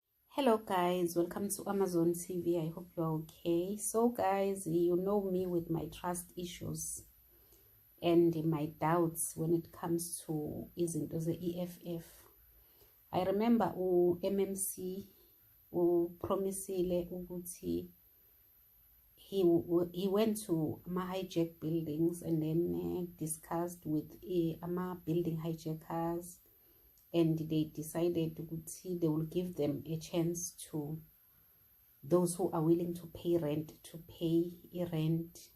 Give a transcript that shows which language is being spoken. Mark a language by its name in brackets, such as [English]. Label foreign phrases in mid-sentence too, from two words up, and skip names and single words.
[English] Hello guys, welcome to Amazon TV. I hope you're okay. So guys, you know me with my trust issues and my doubts when it comes to [Zulu] izinto ze-EFF. [English] I remember MMC [Zulu] promisile ukuthi [English] he went to hijack buildings and then discussed with building hijackers, and they decided they will give them a chance to those who are willing to pay rent to pay rent.